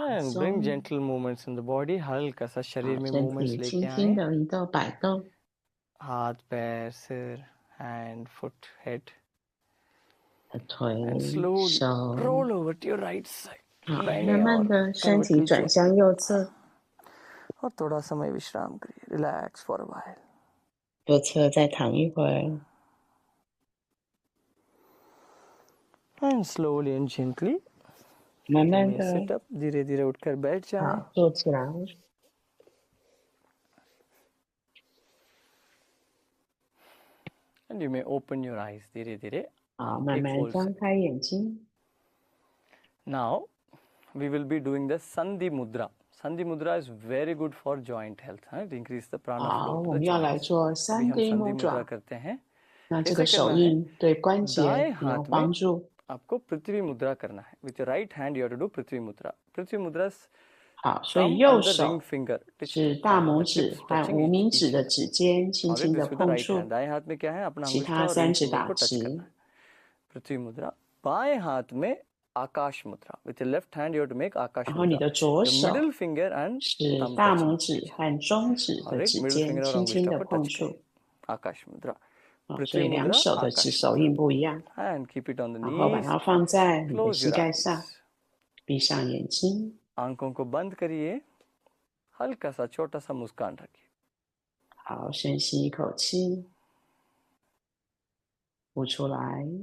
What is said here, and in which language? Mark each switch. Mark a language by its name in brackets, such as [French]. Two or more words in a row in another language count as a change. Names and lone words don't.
[English] And bring [Chinese] 松， [English] gentle movements in the body. [Hindi] हल्का सा [Chinese] 好 [Hindi] शरीर में [Chinese] 身 [Hindi] movements [Chinese] 体 [Hindi] लेके [Chinese] 轻轻 [Hindi] आए. [Chinese] 的移动摆动， [Hindi] हाथ, पैर, सिर, [English] hand, foot, head. [Chinese] 腿、 [English] And slowly [Chinese] 手， [English] roll over to your right side. [Chinese] 好， [Hindi] दाहिने [Chinese] 慢慢 [Hindi] और [Chinese] 的身 [Hindi] करवट [Chinese] 体 [Hindi] लीजिए. [Chinese] 转向右侧， [Hindi] और थोड़ा समय विश्राम करिए. [English] Relax for a while. [Chinese] 右侧再躺一会儿， [English] And slowly and gently [Chinese] 慢 [English] you [Chinese] 慢 [English] may [Chinese] 的， [English] sit up. [Hindi] धीरे धीरे उठकर बैठ जाएं. [Chinese] 好，坐起来。 [English] And you may open your eyes. [Hindi] धीरे धीरे [Chinese] 好，慢慢张开眼睛。 [English] Now we will be doing the Sandhi Mudra. Sandhi Mudra is very good for joint health. It increase the prana [Chinese] 好， [English] flow [Chinese] 我 [English] to the [Chinese] 们要来 [English] joints. [Chinese] 做 [Hindi] अभी हम [Chinese] 3D [Hindi] संधि मुद्रा [Chinese] 目爪。 [Hindi] करते हैं. [Chinese] 那这 [Hindi] कैसे [Chinese] 个手 [Hindi] करना है? [Chinese] 印对关节 [Hindi] दाएं [Chinese] 也有 [Hindi] हाथ में [Chinese] 帮助。 [Hindi] आपको पृथ्वी मुद्रा करना है. [English] With your right hand you have to do पृथ्वी मुद्रा. पृथ्वी मुद्रा [Chinese] 好，所以 [English] thumb [Chinese] 右 [English] and the ring [Chinese] 手 [English] finger [Chinese] 是大拇 [English] the [Chinese] 指 [English] tips [Chinese] 和 [English] touching [Chinese] 无名 [English] each [Chinese] 指的 [English] other. [Chinese] 指尖轻 [English] Always [Chinese] 轻的 [English] this with the [Chinese] 碰 [English] right hand. [Chinese] 触， [Hindi] दाएं हाथ में क्या है? अपना [Chinese] 其 [Hindi] अंगुष्ठा [Chinese] 他 [Hindi] और ring [Chinese] 3指 [Hindi] finger [Chinese] 打 [Hindi] को टच [Chinese] 直。 [Hindi] करना है. पृथ्वी मुद्रा. बाएं हाथ में आकाश मुद्रा. [English] With your left hand you have to make आकाश [Chinese] 然后你 [English] मुद्रा. [Chinese] 的左 [English] Your [Chinese] 手 [English] middle finger and [Chinese] 是 [English] thumb [Chinese] 大 [English] touching [Chinese] 拇 [English] each [Chinese] 指 [English] other. [Chinese] 和中指 [Hindi] और [Chinese] 的 [Hindi] एक [Chinese] 指 [Hindi] मिडिल [Chinese] 尖 [Hindi] फिंगर और [Chinese] 轻轻 [Hindi] अंगुष्ठा [Chinese] 的 [Hindi] को [Chinese] 碰 [Hindi] टच [Chinese] 触。 [Hindi] करिए. आकाश मुद्रा. [Chinese] 所 [Hindi] पृथ्वी [Chinese] 以两 [Hindi] मुद्रा [Chinese] 手的指 [Hindi] आकाश [Chinese] 手印 [Hindi] मुद्रा. [Chinese] 不一样。 [English] And keep it on the [Chinese] 然后把 [English] knees. [Chinese] 它放在你的 [English] Close [Chinese] 膝 [English] your [Chinese] 盖上， [English] eyes. [Chinese] 闭上眼睛。 [Hindi] आंखों को बंद करिए. हल्का सा छोटा सा मुस्कान रखिए. [Chinese] 好，深吸一口气，呼出来。